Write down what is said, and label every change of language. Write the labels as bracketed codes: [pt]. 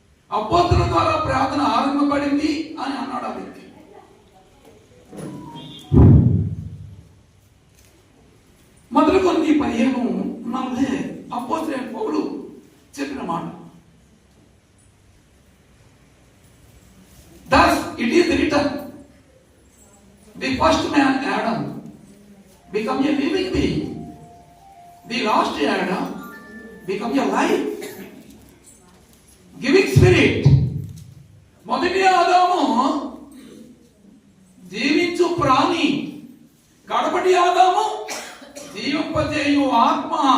[te] అపోస్తలుల ద్వారా ప్రార్థన ఆరంభింపబడింది అని అన్నాడు ఆ వ్యక్తి. మొదలు కొన్ని 15:40 అపోస్తలుడైన పౌలు చెప్పిన మాట. [en] Thus it is written, the first man Adam become a living being, the last Adam become a life giving spirit. [te] మొదటి ఆదాము జీవించు ప్రాణి, కడపటి ఆదాము జీవింపజేయు ఆత్మ.